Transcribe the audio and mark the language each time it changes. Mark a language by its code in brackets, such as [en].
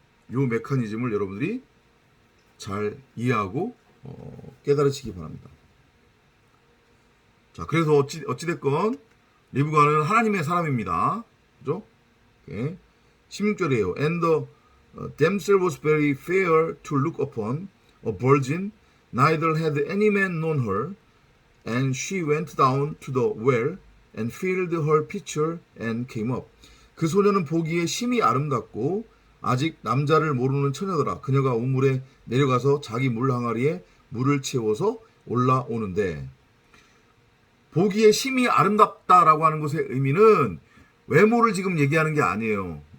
[ko] 이 메커니즘을 여러분들이 잘 이해하고 깨달으시기 바랍니다. 자, 그래서 어찌됐건 리브가는 하나님의 사람입니다. 그죠? 예. 16절이에요. [en] And the damsel was very fair to look upon, a virgin, neither had any man known her, and she went down to the well and filled her pitcher and came up. [ko] 그 소녀는 보기에 심히 아름답고 아직 남자를 모르는 처녀더라. 그녀가 우물에 내려가서 자기 물 항아리에 물을 채워서 올라오는데, 보기에 심히 아름답다라고 하는 것의 의미는 외모를 지금 얘기하는 게 아니에요.